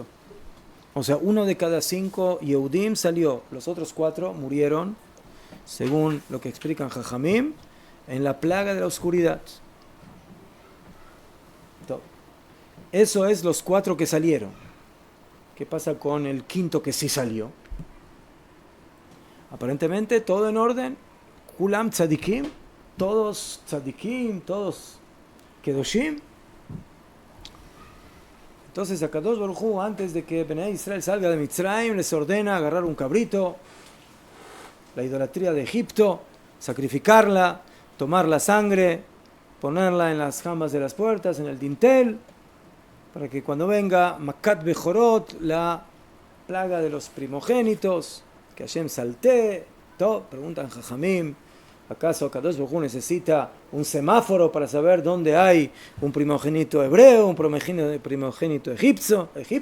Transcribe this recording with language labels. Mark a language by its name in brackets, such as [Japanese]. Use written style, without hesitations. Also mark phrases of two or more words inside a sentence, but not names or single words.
[Spanish] O sea, 1 de cada 5 Yehudim salió, los otros 4 murieron, según lo que explican Jajamim, en la plaga de la oscuridad. Eso es los 4 que salieron. ¿Qué pasa con el 5 que sí salió? Aparentemente todo en orden. [Hebrew] כולם צדיקים, [Spanish] todos tzadikim, todos kedoshim. Entonces Akadosh Baruj Hu, antes de que Bnei Israel salga de Mitzrayim, les ordena agarrar un cabrito, la idolatría de Egipto, sacrificarla, tomar la sangre, ponerla en las jambas de las puertas, en el dintel, para que cuando venga [Hebrew] מכת בכורות, [Spanish] la plaga de los primogénitos, que Hashem saltee, todo, preguntan Jajamim, ¿acaso Akadosh Baruj Hu necesita un semáforo para saber dónde hay un primogénito hebreo, un primogénito egipcio?